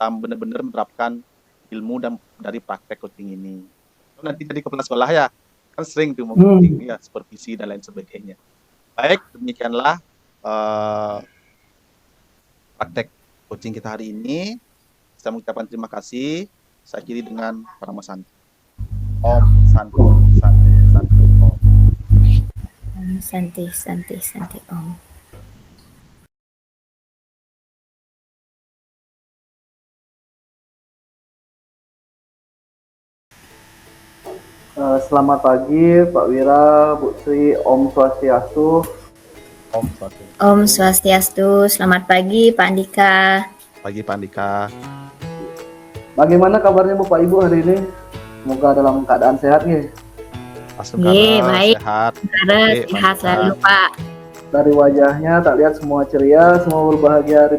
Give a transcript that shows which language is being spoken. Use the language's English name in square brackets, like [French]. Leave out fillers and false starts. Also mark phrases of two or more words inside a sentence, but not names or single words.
[Indonesian] kita benar-benar menerapkan ilmu dan dari praktek coaching ini. Nanti jadi kepala sekolah ya, kan sering tuh mau coaching ya, supervisi dan lain sebagainya. Baik, demikianlah praktek coaching kita hari ini. Saya mengucapkan terima kasih. Saya akhiri dengan Parama Santi. [Sanskrit] Om Santi, Santi, Santi, Om. Santi, Santi, Santi, Om. [Indonesian] Selamat pagi Pak Wira, Bu Sri, [Sanskrit] Om Swastiastu. Om Swastiastu. Om Swastiastu. [Indonesian] Selamat pagi Pak Andika. Pagi Pak Andika. Bagaimana kabarnya Bapak Ibu hari ini? Semoga dalam keadaan sehat nih. Baik. Sehat. Sehat selalu Pak. Dari wajahnya tak lihat semua ceria, semua berbahagia hari ini.